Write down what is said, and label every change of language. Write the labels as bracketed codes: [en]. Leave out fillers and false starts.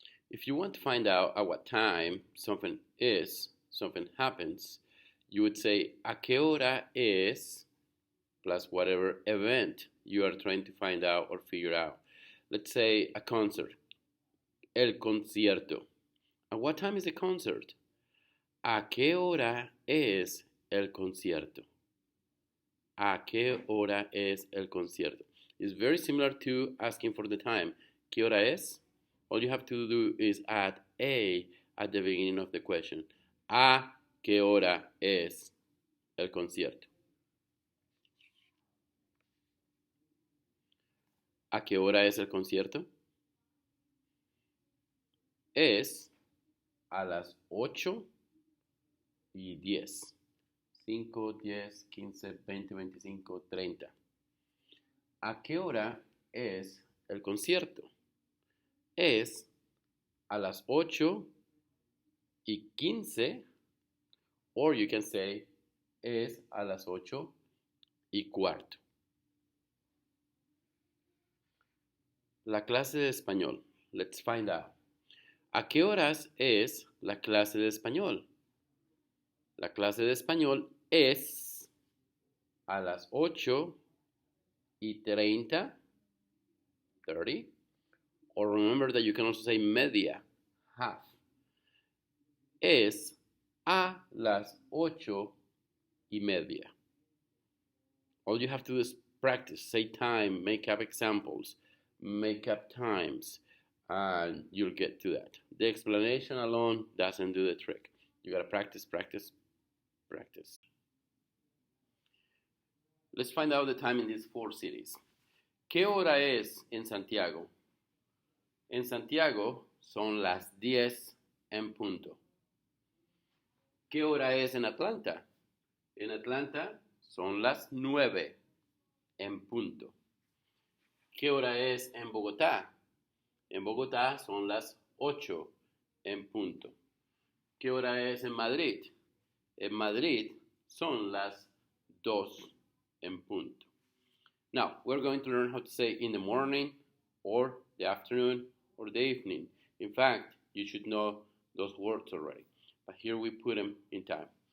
[en] If you want to find out at what time something happens, you would say, [es] ¿A qué hora es? [en] Plus whatever event you are trying to find out or figure out. Let's say a concert. [es] El concierto. [en] At what time is the concert? [es] ¿A qué hora es el concierto? ¿A qué hora es el concierto? [en] It's very similar to asking for the time. [es] ¿Qué hora es? [en] All you have to do is add a at the beginning of the question. [es] ¿A qué hora es el concierto? ¿A qué hora es el concierto? Es a las 8:10. 5, 10, 15, 20, 25, 30. ¿A qué hora es el concierto? Es a las 8 [en] y 15, or you can say [es] es a las 8:15. La clase de español. [en] Let's find out. [es] ¿A qué horas es la clase de español? La clase de español es a las 8:30, 30. [en] Or remember that you can also say media, half. [es] Es a las 8:30. [en] All you have to do is practice, say time, make up examples, make up times, and you'll get to that. The explanation alone doesn't do the trick. You gotta practice, practice, practice. Let's find out the time in these 4 cities. [es] ¿Qué hora es en Santiago? En Santiago son las 10 en punto. ¿Qué hora es en Atlanta? En Atlanta son las 9 en punto. ¿Qué hora es en Bogotá? En Bogotá son las 8 en punto. ¿Qué hora es en Madrid? En Madrid son las 2 en punto. [en] Now, we're going to learn how to say in the morning, or the afternoon, or the evening. In fact, you should know those words already. But here we put them in time.